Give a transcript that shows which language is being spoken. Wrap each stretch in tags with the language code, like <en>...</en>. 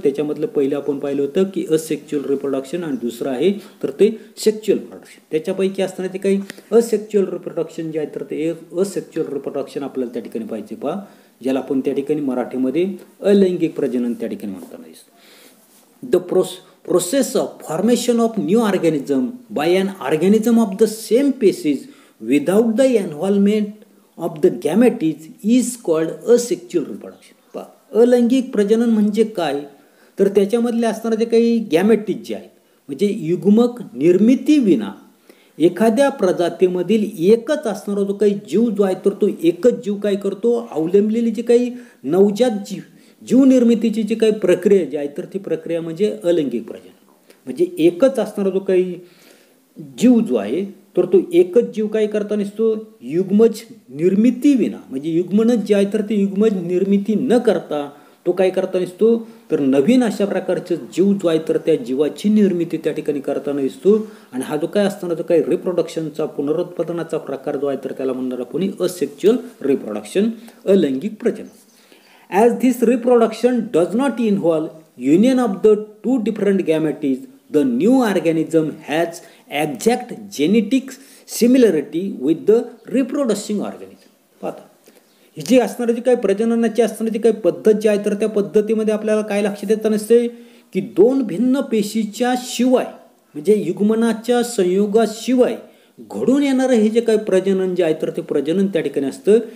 <mr>त्याच्यामधलं पहिलं आपण पाहिलं होतं की असेक्च्युअल रिप्रोडक्शन आणि दुसरं आहे तर ते सेक्च्युअल रिप्रोडक्शन. त्याच्यापैकी असणारे जे काही असेक्च्युअल रिप्रोडक्शन जे आहे तर ते असेक्च्युअल रिप्रोडक्शन आपल्याला त्या ठिकाणी पाहिजे पहा, ज्याला आपण त्या ठिकाणी मराठीमध्ये अलैंगिक प्रजनन त्या ठिकाणी म्हणताना दिसतं.</mr> <en>The process of formation of new organism by an organism of the same species without the involvement of the gametes is called asexual reproduction.</en> <mr>अलैंगिक प्रजनन म्हणजे काय तर त्याच्यामधले असणारे जे काही गॅमेटिज जे आहेत म्हणजे युग्मक निर्मिती विना एखाद्या प्रजातीमधील एकच असणारा जो काही जीव जो आहे तर तो एकच जीव काय करतो अवलंबलेली जी काही नवजात जीव निर्मितीची जी काही प्रक्रिया जी आहे तर ती प्रक्रिया म्हणजे अलैंगिक प्रजनन. म्हणजे एकच असणारा जो काही जीव जो आहे तर तो एकच जीव काय करता नसतो युग्मज निर्मिती विना म्हणजे युग्मनच जे आहे तर ते युग्मज निर्मिती न करता तो काय करता नसतो तर नवीन अशा प्रकारचं जीव जो आहे तर त्या जीवाची निर्मिती त्या ठिकाणी करताना दिसतो. आणि हा जो काय असताना जो काही रिप्रोडक्शनचा पुनरुत्पादनाचा प्रकार जो आहे तर त्याला म्हणणार कोणी असेक्च्युअल रिप्रोडक्शन, अलैंगिक प्रजनन.</mr> <en>As this reproduction does not involve union of the two different gametes, the new organism has exact genetic similarity with the reproducing organism.</en> <mr>पाहता ही जी असणारी जी काही प्रजननाची असणारी जी काही पद्धत जी आहे तर त्या पद्धतीमध्ये आपल्याला काय लक्षात येतं नसते की दोन भिन्न पेशीच्या शिवाय म्हणजे युग्मनाच्या संयोगाशिवाय घडून येणारं हे जे काही प्रजनन जे आहे तर ते प्रजनन त्या ठिकाणी असतं.</mr>